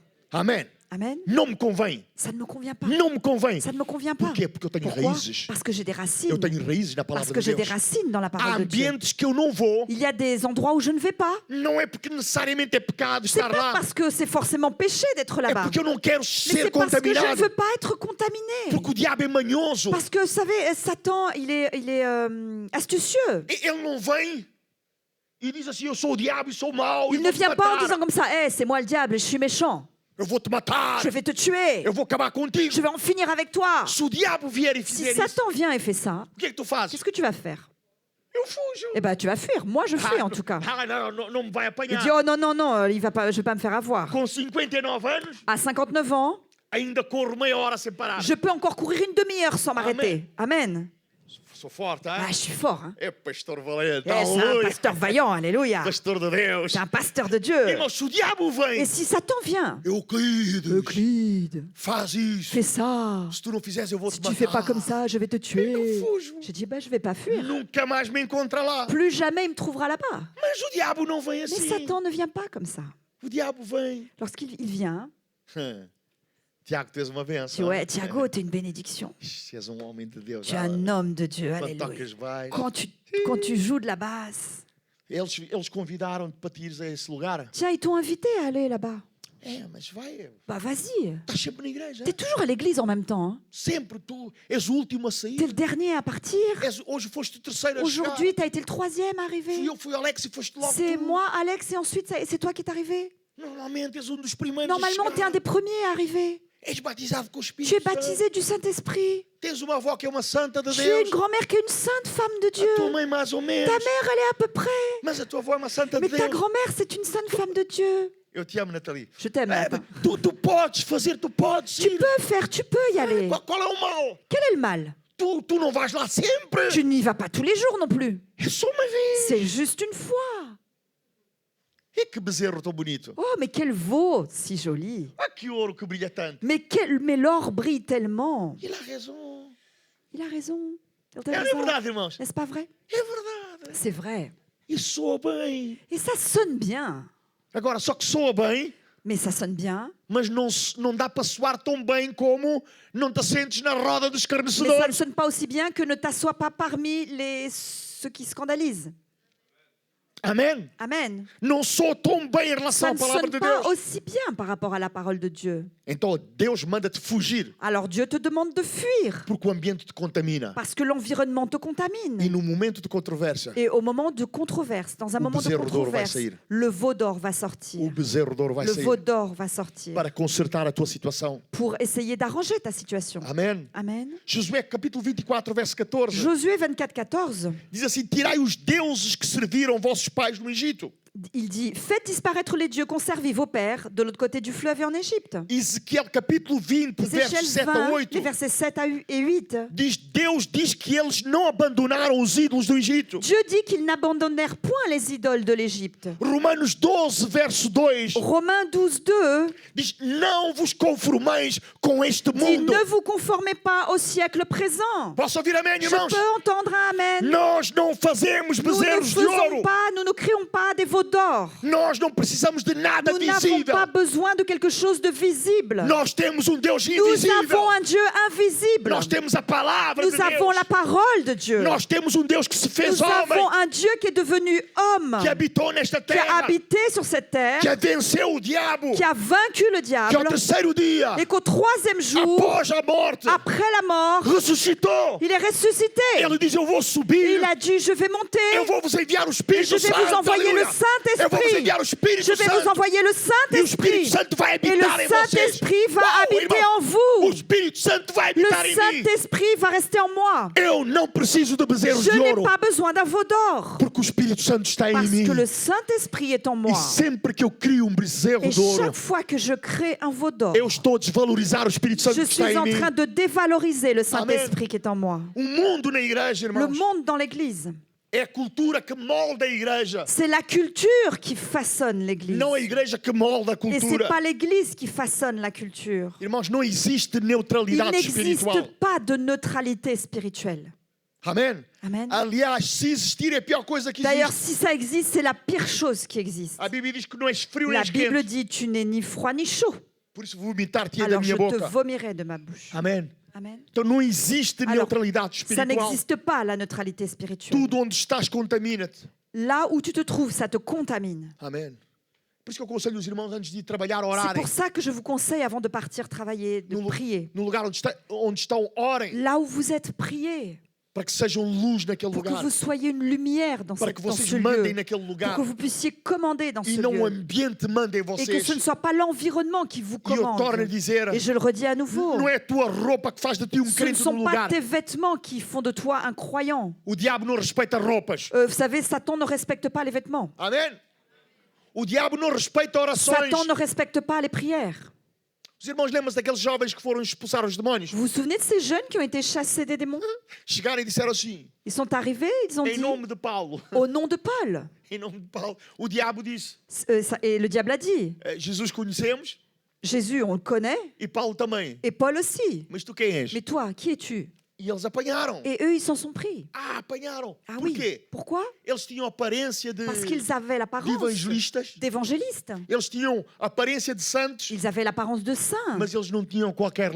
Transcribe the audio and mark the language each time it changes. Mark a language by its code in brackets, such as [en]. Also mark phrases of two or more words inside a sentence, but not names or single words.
[pt] Amém? [fr] Amen. [pt] Não me convém. [fr] Ça ne me convient pas. [pt] Não me convém. [fr] Ça ne me convient pas. [pt] Por quê? Porque eu tenho [fr] Pourquoi? [pt] raízes. [fr] Parce que j'ai des racines. [pt] Eu tenho raízes na [fr] Parce [pt] palavra [fr] que [pt] de [fr] j'ai des [pt] Deus. [fr] racines dans la [pt] Há [fr] parole de Dieu. [pt] ambientes que eu não vou. [fr] Il y a des endroits où je ne vais pas. [pt] Não é porque necessariamente é pecado [fr] C'est [pt] estar [fr] pas [pt] lá. [fr] parce que c'est forcément péché d'être [pt] É [fr] là-bas. [pt] porque eu não quero [fr] Mais [pt] ser [fr] c'est parce que je ne [pt] contaminado. [fr] veux pas être contaminé. [pt] Porque o diabo é manhoso. [fr] Parce que, vous savez, Satan, il est astucieux. [pt] Ele não vem e diz assim: eu sou o diabo e sou mau. [fr] Il [pt] E [fr] ne [pt] vou te [fr] vient pas en [pt] matar. [fr] disant comme ça, hey, c'est moi le diable, je suis méchant. [pt] Eu vou te matar. [fr] Je vais te tuer. [pt] Eu vou acabar contigo. [fr] Je vais en finir avec toi. [pt] Se o diabo vier e [fr] Si [pt] fizer isso, [fr] Satan vient et fait ça, [pt] o que é que tu fazes? [fr] qu'est-ce que tu vas faire? [pt] Eu fujo. [fr] Eh ben, tu vas fuir. Moi, je fuis en tout cas. [pt] Não me vai [fr] Il [pt] apanhar. [fr] dit, oh non, non, non, il va pas, je vais pas me faire avoir. [pt] Com 59 anos, [fr] À 59 ans, [pt] ainda corro meia hora sem parar. [fr] je peux encore courir une demi-heure sans m'arrêter. Amen. [pt] Sou forte, hein? [fr] Ah, je suis fort. Hein. [pt] É pastor valente. [fr] Eh, c'est un [pt] Aleluia. [fr] pasteur vaillant, alléluia. [pt] Pastor de Deus. [fr] C'est un pasteur de Dieu. [pt] Irmão, se o diabo vem, [fr] Et si Satan vient, [pt] Euclides, [fr] Euclide, [pt] faz isso. [fr] fais ça. [pt] Se tu não fizeres, eu vou [fr] Si [pt] te [fr] tu fais pas [pt] matar. [fr] comme ça, je vais te tuer. [pt] Eu fujo. [fr] J'ai dit, bah, je vais pas fuir. [pt] Nunca mais me encontra lá. [fr] Plus jamais il me trouvera là-bas. [pt] Mas o diabo não vem [fr] Mais [pt] assim. [fr] Satan ne vient pas comme ça. [pt] O diabo vem. [fr] Lorsqu'il vient, [pt] Tiago, tu és uma [fr] tu [pt] benção. [fr] dis, ouais, Thiago, tu es une bénédiction. [pt] Tu és um homem de Deus. [fr] Tu es un homme de Dieu, [pt] Quando [fr] alléluia. [pt] tocas, vais. [fr] Quand tu joues de la basse, [pt] Eles convidaram-te para te ires a esse lugar. [fr] tiens, ils t'ont invité à aller là-bas. [pt] É, mas vai. [fr] Bah vas-y. [pt] Estás sempre na igreja. [fr] T'es toujours à l'église en même temps. Hein. [pt] Sempre tu és o último a sair. [fr] T'es le dernier à partir. [pt] Hoje foste o terceiro a chegar. [fr] Aujourd'hui, t'as été le troisième arrivé. [pt] Fui Alex e foste logo [fr] C'est [pt] tu. [fr] moi, Alex, et ensuite, c'est toi qui es arrivé. [pt] Normalmente és dos primeiros [fr] Normalement, [pt] a [fr] t'es un [pt] chegar. [fr] des premiers à arriver. [pt] És batizado com o [fr] Tu [pt] Espírito [fr] es baptisé du Saint-Esprit. [pt] Santo. Tens uma avó que é uma santa de [fr] Tu es une [pt] Deus. [fr] grand-mère qui est une sainte femme de Dieu. [pt] A tua mãe mais ou menos. [fr] Ta mère, elle est à peu près. [pt] Mas a tua avó é uma santa [fr] Mais [pt] de [fr] ta [pt] Deus. [fr] grand-mère, c'est une sainte femme de Dieu. [pt] Eu te amo, Nathalie. [fr] Je t'aime. Nathan. [pt] Tu podes fazer, tu podes [fr] Tu [pt] ir. [fr] peux faire, tu peux y aller. [pt] Qual é o mal? [fr] Quel est le mal? [pt] Tu não vais lá sempre. [fr] Tu n'y vas pas tous les jours non plus. [pt] É só uma vez. [fr] C'est juste une fois. [pt] E que bezerro tão bonito. [fr] Oh, mais quel veau si joli. [pt] Ah, que ouro que brilha tanto. [fr] Mais l'or brille tellement. Il a raison. Il a raison. Il [pt] É [fr] a raison. [pt] verdade, irmãos. [fr] N'est-ce pas vrai? [pt] É verdade. [fr] C'est vrai. [pt] E soa bem. [fr] Et ça sonne bien. [pt] Agora, só que soa bem, [fr] Mais ça sonne bien. [pt] mas não dá para soar tão bem como não te sentes na roda dos [fr] Mais ça ne [pt] escarnecedores. [fr] sonne pas aussi bien que ne t'assois pas parmi ceux qui scandalisent. [pt] Amém? [fr] Amen. [pt] Não soa tão bem em relação [fr] Ça [pt] à [fr] ne [pt] palavra [fr] sonne [pt] de [fr] pas [pt] Deus. [fr] aussi bien par rapport à la parole de Dieu. [pt] Então, Deus manda-te fugir, [fr] Alors Dieu te demande de fuir [pt] porque o ambiente te contamina. [fr] parce que l'environnement te [pt] E [fr] contamine. [pt] no momento de controvérsia, [fr] Et au moment de controverse, dans un [pt] O [fr] moment de [pt] bezerro d'ouro vai [fr] controverse, [pt] sair. [fr] le veau d'or va [pt] o [fr] sortir. [pt] bezerro de ouro vai [fr] Le [pt] sair [fr] veau d'or va sortir [pt] para consertar a tua situação. [fr] pour essayer d'arranger ta situation. [pt] Amém? [fr] Amen. [pt] Josué capítulo 24, verso 14, [fr] Josué 24, 14 [pt] diz assim: tirai os deuses que serviram vossos pais no Egito. [fr] Il dit, faites disparaître les dieux qu'ont servi vos pères de l'autre côté du fleuve et en Égypte. [pt] Ezequiel capítulo 20, [fr] Ézéchiel [pt] versos 7 a [fr] 20, [pt] 8. [fr] les versets 7 et 8. [pt] Deus diz que eles não abandonaram os ídolos do Egito. [fr] Dieu dit qu'ils n'abandonnèrent point les idoles de l'Égypte. [pt] Romanos 12, verso 2. [fr] Romains 12, 2 [pt] Diz, não vos conformeis com este [fr] dit, [pt] mundo. [fr] ne vous conformez pas au siècle présent. [pt] Posso ouvir amém, [fr] Je [pt] irmãos? [fr] peux entendre un amen. [pt] Nós não fazemos [fr] Nous ne [pt] bezerros de [fr] faisons [pt] ouro. [fr] pas, nous ne créons pas des veaux d'or. [pt] Nós não precisamos de nada [fr] Nous n'avons [pt] visível. [fr] pas besoin de quelque chose de visible. [pt] Nós temos Deus [fr] Nous [pt] invisível. [fr] avons un Dieu invisible. [pt] Nós temos a palavra de [fr] Nous avons [pt] Deus. [fr] la parole de Dieu. [pt] Nós temos Deus que se fez [fr] Nous [pt] homem, [fr] avons un Dieu qui est devenu homme, [pt] que habitou nesta [fr] qui a [pt] terra, [fr] habité sur cette terre, [pt] que venceu o diabo, [fr] qui a vaincu le [pt] que ao [fr] diable, [pt] terceiro dia, [fr] et qu'au troisième jour, [pt] após a morte, [fr] après la mort, [pt] ressuscitou. [fr] il est ressuscité. [pt] Ele diz, eu vou [fr] Et [pt] subir, [fr] il a dit, je vais monter, [pt] eu vou vos enviar o [fr] et [pt] Espírito [fr] je vais [pt] Santo. [fr] vous envoyer le [pt] Aleluia. Eu vou vos [fr] Saint-Esprit. [pt] enviar o Espírito [fr] Je vais vous [pt] Santo. [fr] envoyer le [pt] E o Espírito [fr] Saint-Esprit. [pt] Santo vai [fr] Et le [pt] habitar em vocês. [fr] Saint-Esprit va [pt] Uau, [fr] habiter [pt] irmão. [fr] en vous. [pt] O Espírito Santo vai [fr] Le [pt] habitar em mim. [fr] Saint-Esprit va rester en moi. [pt] Eu não preciso de bezerros [fr] Je [pt] de [fr] n'ai [pt] ouro, [fr] pas besoin d'un veau d'or. [pt] porque o Espírito Santo está em [fr] Parce [pt] mim. [fr] que le Saint-Esprit est en [pt] E [fr] moi. [pt] sempre que eu crio bezerro [fr] Et [pt] de ouro, [fr] chaque fois que je crée un veau d'or, [pt] eu estou a desvalorizar o Espírito Santo [fr] je [pt] que está [fr] suis [pt] em [fr] en [pt] mim. [fr] train de dévaloriser le Saint-Esprit qui est en moi. [pt] O mundo na igreja, [fr] Le [pt] irmãos, [fr] monde dans l'Église, [pt] é a cultura que molda a igreja. [fr] c'est la culture qui façonne l'Église. [pt] Não a igreja que molda a [fr] Et c'est [pt] cultura. [fr] pas l'Église qui façonne la culture. [pt] Irmãos, não existe [fr] Il [pt] neutralidade [fr] n'existe [pt] espiritual. [fr] pas de neutralité spirituelle. [pt] Amém? [fr] Amen. [pt] Aliás, se existir é a pior coisa que [fr] D'ailleurs, [pt] existe. [fr] si ça existe, c'est la pire chose qui existe. [pt] A Bíblia diz que não és frio nem [fr] La [pt] és [fr] Bible [pt] quente. [fr] dit, tu n'es ni froid ni chaud. [pt] Por isso vomitar-te da [fr] Alors je [pt] minha [fr] te [pt] boca. [fr] vomirai de ma bouche. [pt] Amém? [fr] Amen. [pt] Então não existe [fr] Alors, [pt] neutralidade [fr] Ça [pt] espiritual. [fr] n'existe pas, la neutralité spirituelle. [pt] Tudo onde estás contamina-te. [fr] Là où tu te trouves, ça te contamine. [pt] Amém. Por isso que eu aconselho os irmãos antes de ir trabalhar a [fr] C'est [pt] orarem. [fr] pour ça que je vous conseille, avant de partir travailler, de prier. [pt] No lugar onde estão, orem. [fr] Là où vous êtes, priez. [pt] Para que sejam luz naquele [fr] Pour que [pt] lugar. [fr] vous soyez une lumière dans, [pt] Para que [fr] dans [pt] vocês [fr] ce [pt] mandem [fr] lieu. [pt] naquele [fr] Pour [pt] lugar. [fr] que vous puissiez commander dans ce [pt] E não o [fr] lieu. [pt] ambiente mande em [fr] Et que [pt] vocês. [fr] ce ne soit pas l'environnement qui vous [pt] E eu torno a [fr] commande. [pt] dizer, [fr] Et je le redis à nouveau. [pt] não é a tua roupa que faz de ti [fr] Ce ne [pt] crente no [fr] sont pas [pt] lugar. [fr] tes vêtements qui font de toi un croyant. [pt] O diabo não respeita roupas. [fr] Vous savez, Satan ne respecte pas les vêtements. [pt] Amém? O diabo não respeita orações. [fr] Satan ne respecte pas les prières. [pt] Os irmãos lembram-se daqueles jovens que foram expulsar os demónios? [fr] Vous vous souvenez de ces jeunes qui ont été chassés des démons? [pt] Chegaram e disseram assim, [fr] Ils sont arrivés, ils ont [pt] em [fr] dit, [pt] nome de Paulo. [fr] au nom de Paul. [pt] Em nome de Paulo. O diabo disse, [fr] Et le diable a dit, [pt] Jesus conhecemos [fr] Jésus, on le connaît, [pt] e Paulo também. [fr] et Paul aussi. [pt] Mas tu quem és? [fr] Mais toi, qui es-tu? [pt] E eles apanharam. [fr] Et eux, ils s'en sont pris. [pt] Ah, apanharam. [fr] Ah [pt] Por [fr] oui. [pt] quê? [fr] Pourquoi? [pt] Eles tinham aparência de [fr] Parce qu'ils avaient l'apparence [pt] evangelistas. [fr] d'évangélistes. [pt] Eles tinham aparência de santos. [fr] Ils avaient l'apparence de saints. [pt] Mas eles não tinham qualquer